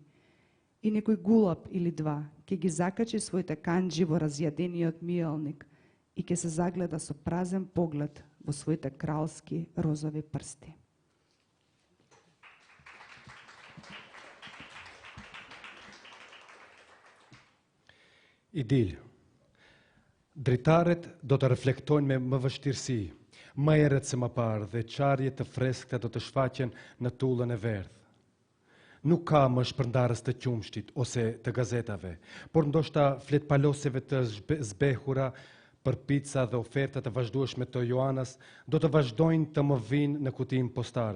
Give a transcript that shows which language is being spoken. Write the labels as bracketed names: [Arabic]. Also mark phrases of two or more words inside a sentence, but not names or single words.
[Macedonian] И некој гулаб или два ќе ги закачи своите канџи во разјадениот миелник и ќе се загледа со празен поглед во своите кралски розови прсти. Идил. [Albanian] Дритарет до të reflektojnë me më vështirësi, më herët se më parë dhe qarjet të freskëta do të shfaqen në tullën e verdhë. Nuk ka më shpërndarës të qumshtit ose të gazetave, por ndoshta fletpaloseve të zbehura për pizza dhe oferta të vazhdueshme të Joanës do të vazhdojnë të më vinë në kutinë postare.